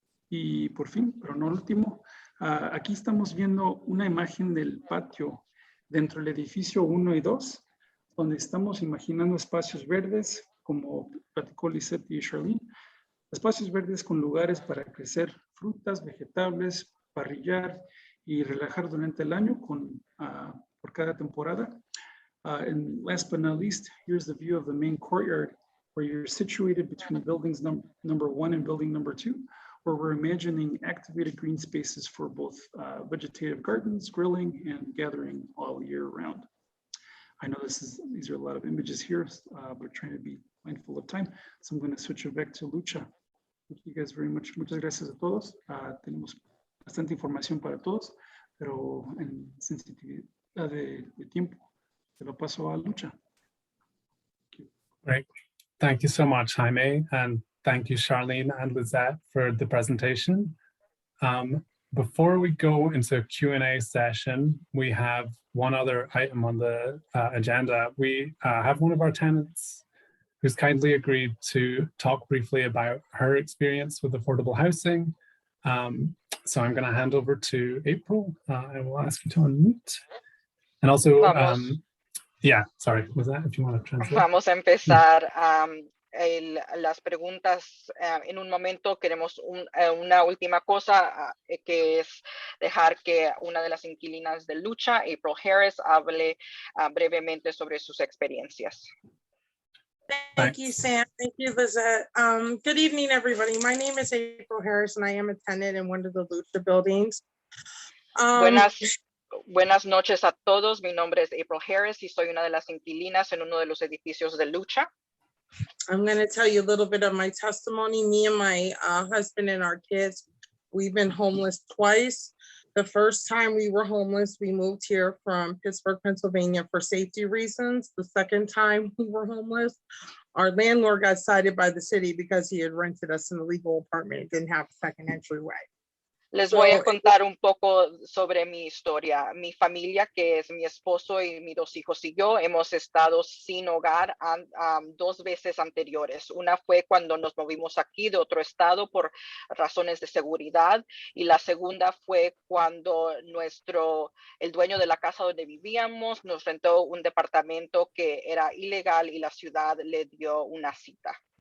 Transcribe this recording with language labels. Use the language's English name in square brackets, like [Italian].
[Spanish] Y por fin, pero no último, aquí estamos viendo una imagen del patio dentro del edificio 1 y 2, donde estamos imaginando espacios verdes, como platicó Lisette y Charlene, espacios verdes con lugares para crecer frutas, vegetables, parrillar y relajar durante el año por cada temporada. [English] And last but not least, here's the view of the main courtyard, where you're situated between buildings number 1 and building number 2, where we're imagining activated green spaces for both vegetative gardens, grilling, and gathering all year round. I know these are a lot of images here, but trying to be mindful of time. So I'm going to switch it back to Lucha. Thank you guys very much. [Spanish] Muchas gracias a todos. Tenemos bastante información para todos, pero en sensitividad de tiempo, te lo paso a Lucha. [English] Great. Thank you so much, Jaime, and thank you, Charlene and Lizette, for the presentation. Before we go into a Q&A session, we have one other item on the agenda. We have one of our tenants who's kindly agreed to talk briefly about her experience with affordable housing. So I'm going to hand over to April. I will ask you to unmute. And also, yeah, sorry, was that if you want to translate? [Spanish] Vamos a empezar las preguntas en un momento. Queremos una última cosa, que es dejar que una de las inquilinas de Lucha, April Harris, hable brevemente sobre sus experiencias. [English] Thank you, Sam. Thank you, Lizette. Good evening, everybody. My name is April Harris, and I am a tenant in one of the Lucha buildings. [Spanish] Buenas noches a todos. Mi nombre es April Harris y soy una de las inquilinas en uno de los edificios de Lucha. [English] I'm going to tell you a little bit of my testimony. Me and my husband and our kids, we've been homeless twice. The first time we were homeless, we moved here from Pittsburgh, Pennsylvania for safety reasons. The second time we were homeless, our landlord got cited by the city because he had rented us an illegal apartment and didn't have a second entryway. [Spanish] Les voy a contar un poco sobre mi historia. Mi familia, que es mi esposo y mis 2 hijos y yo, hemos estado sin hogar 2 veces anteriores. Una fue cuando nos movimos aquí de otro estado por razones de seguridad, y la segunda fue cuando el dueño de la casa donde vivíamos nos rentó un departamento que era ilegal y la ciudad le dio una cita.